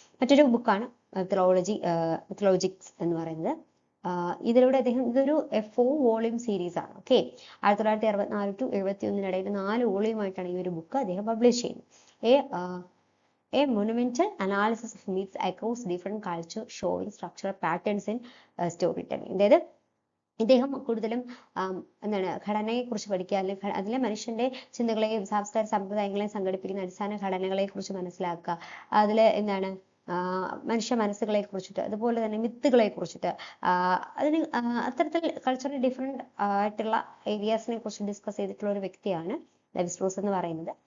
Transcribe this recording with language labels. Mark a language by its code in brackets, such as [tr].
[ml] മറ്റൊരു ബുക്കാണ് മിത്തോളജിക്സ് എന്ന് പറയുന്നത്. ഇതിലൂടെ അദ്ദേഹം ഇതൊരു 4 വോളിയം സീരീസ് ആണ്. ഓക്കെ. 1964 to 1971 4 വോളിയമായിട്ടാണ് ഈ ഒരു ബുക്ക് അദ്ദേഹം പബ്ലിഷ് ചെയ്യുന്നത്. [en] A monumental analysis of myths across different culture showing structural patterns in storytelling. [ml] അതായത് ഇദ്ദേഹം കൂടുതലും എന്താണ് ഘടനയെ കുറിച്ച് പഠിക്കുക, അല്ലെങ്കിൽ അതിലെ മനുഷ്യന്റെ ചിന്തകളെയും സാംസ്കാരിക സമ്പ്രദായങ്ങളെയും സംഘടിപ്പിക്കുന്ന അടിസ്ഥാന ഘടനകളെ കുറിച്ച് മനസ്സിലാക്കുക, അതില് എന്താണ് മനുഷ്യ മനസ്സുകളെ കുറിച്ചിട്ട്, അതുപോലെ തന്നെ മിത്തുകളെ കുറിച്ചിട്ട്, അതിന് അത്തരത്തിൽ കൾച്ചറൽ ഡിഫറെന്റ് ആയിട്ടുള്ള ഏരിയാസിനെ കുറിച്ച് ഡിസ്കസ് ചെയ്തിട്ടുള്ള ഒരു വ്യക്തിയാണ് ലെവി സ്ട്രോസ് എന്ന് പറയുന്നത്.